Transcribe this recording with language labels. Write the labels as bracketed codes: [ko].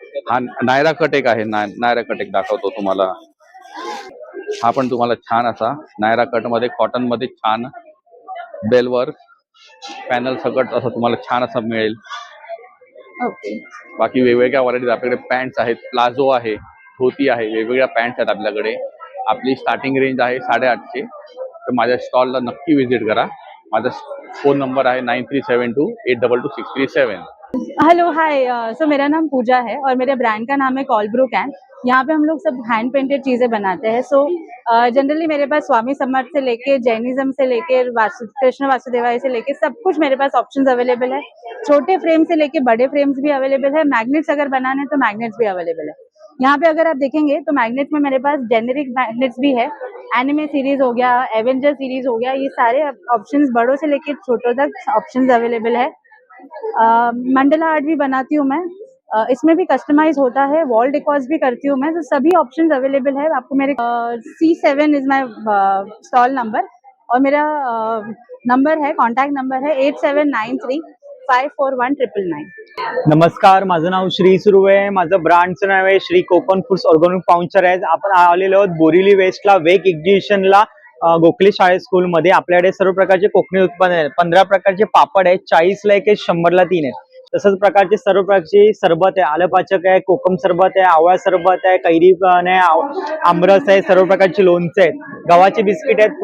[mr] हा नायरा कट एक आहे. नायरा कट एक दाखवतो तुम्हाला. हा पण तुम्हाला छान असा नायरा कट मध्ये कॉटन मध्ये छान बेल वर्क पॅनल सकट असं तुम्हाला छान असं मिळेल. बाकी वेगवेगळ्या व्हरायटीज आपल्याकडे पॅन्ट्स आहेत, प्लाझो आहे, धोती आहे, वेगवेगळ्या पॅन्ट्स आहेत आपल्याकडे. आपली स्टार्टिंग रेंज आहे 850. तर माझ्या स्टॉलला नक्की व्हिजिट करा. माझा फोन नंबर आहे 9372822637. [hi] हेलो हाय, सो मेरा नाम पूजा है और मेरे ब्रांड का नाम है कॉलब्रू कैन। यहाँ पे हम लोग सब हैंड पेंटेड चीज़ें बनाते हैं। सो जनरली मेरे पास स्वामी समर्थ से लेके जैनिज्म से लेके कृष्ण वासुदेवाय से लेके सब कुछ मेरे पास ऑप्शंस अवेलेबल है। छोटे फ्रेम से लेके बड़े फ्रेम्स भी अवेलेबल है। मैग्नेट्स अगर बनाने तो मैग्नेट्स भी अवेलेबल है। यहाँ पे अगर आप देखेंगे तो मैग्नेट में मेरे पास जेनेरिक मैग्नेट्स भी है। एनिमे सीरीज हो गया, एवेंजर सीरीज हो गया, ये सारे ऑप्शंस बड़ों से लेके छोटों तक ऑप्शंस अवेलेबल है। मंडला आर्ट भी बनाती हूँ मैं, इसमें भी कस्टमाइज होता है। वॉल डेकोर्स भी करती हूँ मैं, तो सभी ऑप्शंस अवेलेबल है आपको। मेरे C7 is my stall number और मेरा नंबर है, कॉन्टैक्ट नंबर है 8793541999। [mr] नमस्कार, माझं नाव श्री सुर्वे, माझं ब्रँडचं नाव आहे श्री कोकण फूड्स ऑर्गॅनिक पाउंचर आहे. आपण आलेलो आहोत बोरिवली वेस्टला वेग एक्झिबिशनला गोखले शाळे स्कूलमध्ये. आपल्याकडे सर्व प्रकारचे कोकणी उत्पादन आहेत. 15 प्रकारचे पापड आहेत, 40ला एक आहे, 100ला 3 आहेत. तसंच प्रकारचे सर्व प्रकारचे सरबत आहे, आलं पाचक आहे, कोकम सरबत आहे, आवळा सरबत आहे, कैरी पण आहे, आमरस आहे, सर्व प्रकारचे लोणचे आहेत, गव्हाचे बिस्किट आहेत.